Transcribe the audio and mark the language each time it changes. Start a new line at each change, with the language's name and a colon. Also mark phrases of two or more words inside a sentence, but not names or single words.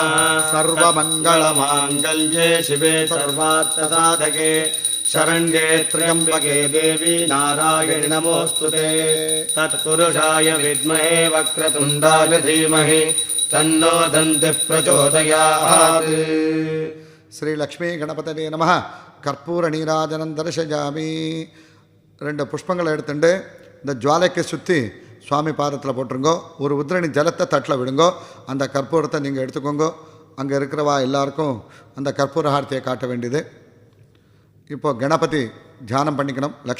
Sanskrit: सर्वमङ्गलमाङ्गल्ये शिवे सर्वार्थसाधके शरण्ये त्र्यम्बके देवी नारायणि नमोऽस्तुते। तत्पुरुषाय विद्महे वक्रतुण्डाय धीमहि तन्नो दन्तिः प्रचोदयात्। श्री लक्ष्मी गणपतये नमः. कर्पूर नीराजनं दर्शयामि.
Tamil: 2 புஷ்பங்களை எடுத்துட்டு இந்த ஜுவாலைக்கு சுற்றி சுவாமி பாதத்தில் போட்டுருங்கோ. ஒரு உதிரணி ஜலத்தை தட்டில் விடுங்கோ. அந்த கற்பூரத்தை நீங்கள் எடுத்துக்கோங்க. அங்கே இருக்கிறவா எல்லாருக்கும் அந்த கற்பூர ஹாரத்தியை காட்ட வேண்டியது. இப்போ கணபதி தியானம் பண்ணிக்கணும்.